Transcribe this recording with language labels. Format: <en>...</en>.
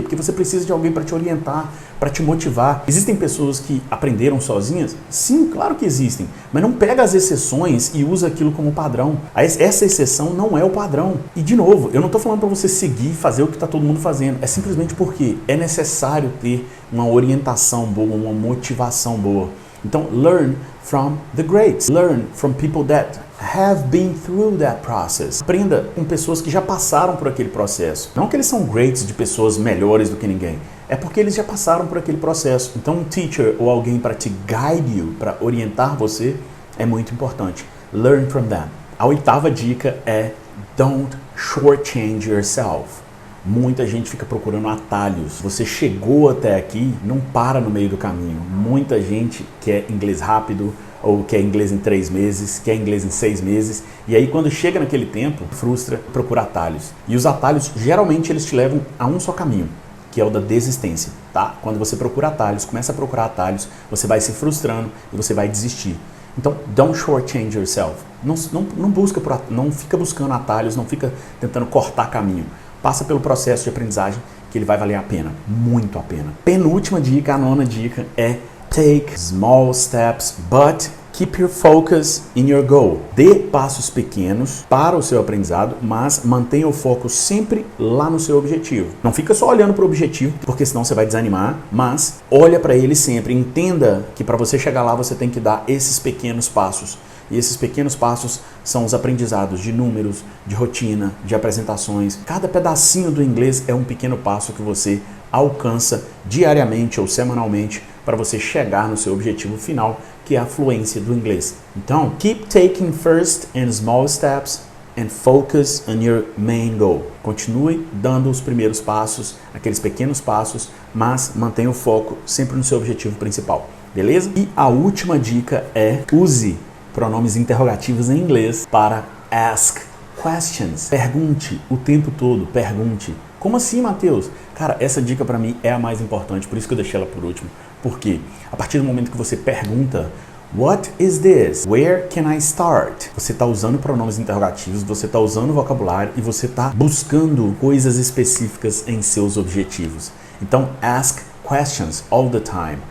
<pt>Porque você precisa de alguém para te orientar, para te motivar. Existem pessoas que aprenderam sozinhas? Sim, claro que existem. Mas não pega as exceções e usa aquilo como padrão. Essa exceção não é o padrão. E de novo, eu não estou falando para você seguir e fazer o que está todo mundo fazendo. É simplesmente porque é necessário ter uma orientação boa, uma motivação boa. Então,</pt> <en>learn from the greats. Learn from people that have been through that process.</en> <pt>Aprenda com pessoas que já passaram por aquele processo. Não que eles são greats de pessoas melhores do que ninguém. É porque eles já passaram por aquele processo. Então, um teacher ou alguém para te</pt> <en>guide you,</en> <pt>para orientar você, é muito importante.</pt> <en>Learn from them.</en> <pt>A 8ª dica é</pt> <en>don't shortchange yourself.</en> <pt>Muita gente fica procurando atalhos. Você chegou até aqui, não para no meio do caminho. Muita gente quer inglês rápido, ou quer inglês em 3 meses, quer inglês em 6 meses. E aí quando chega naquele tempo, frustra, procura atalhos. E os atalhos, geralmente, eles te levam a um só caminho, que é o da desistência, tá? Quando você procura atalhos, começa a procurar atalhos, você vai se frustrando e você vai desistir. Então,</pt> <en>don't shortchange yourself.</en> <pt>Não fica buscando atalhos, não fica tentando cortar caminho. Passa pelo processo de aprendizagem que ele vai valer a pena, muito a pena. Penúltima dica, a 9ª dica é</pt> <en>take small steps, but Keep your focus in your goal.</en> <pt>Dê passos pequenos para o seu aprendizado, mas mantenha o foco sempre lá no seu objetivo. Não fica só olhando para o objetivo, porque senão você vai desanimar, mas olha para ele sempre. Entenda que para você chegar lá você tem que dar esses pequenos passos. E esses pequenos passos são os aprendizados de números, de rotina, de apresentações. Cada pedacinho do inglês é um pequeno passo que você alcança diariamente ou semanalmente para você chegar no seu objetivo final, que é a fluência do inglês. Então,</pt> <en>keep taking first and small steps and focus on your main goal.</en> <pt>Continue dando os primeiros passos, aqueles pequenos passos, mas mantenha o foco sempre no seu objetivo principal. Beleza? E a última dica é use pronomes interrogativos em inglês para</pt> <en>ask questions.</en> <pt>Pergunte o tempo todo, pergunte. Como assim, Matheus? Cara, essa dica para mim é a mais importante, por isso que eu deixei ela por último. Porque a partir do momento que você pergunta</pt> <en>What is this? Where can I start?</en> <pt>Você está usando pronomes interrogativos, você está usando vocabulário e você está buscando coisas específicas em seus objetivos. Então,</pt> <en>ask questions all the time.</en>